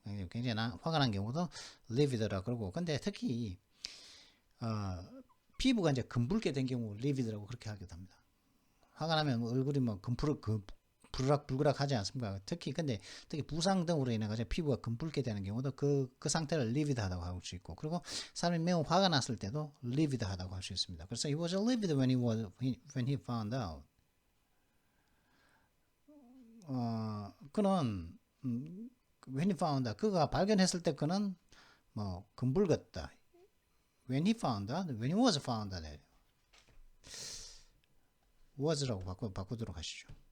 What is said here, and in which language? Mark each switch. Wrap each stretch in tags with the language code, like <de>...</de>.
<ko>굉장히 화가 난 경우도 livid라 그러고, 근데 특히 피부가 이제 검붉게 된 경우 livid라고 그렇게 하기도 합니다. 화가 나면 얼굴이 부르락불그락 하지 않습니까? 특히 부상 등으로 인해 가지고 피부가 검붉게 되는 경우도 그 상태를 livid하다고 할 수 있고, 그리고 사람이 매우 화가 났을 때도 livid하다고 할 수 있습니다. 그래서</ko> <en>he was livid when he found out.</en> <ko>그는</ko> <en>when he found out,</en> <ko>그가 발견했을 때 그는 검붉었다.</ko> <en>when he found out, when he was found out, was라고</en> <ko>바꾸도록 하시죠.</ko>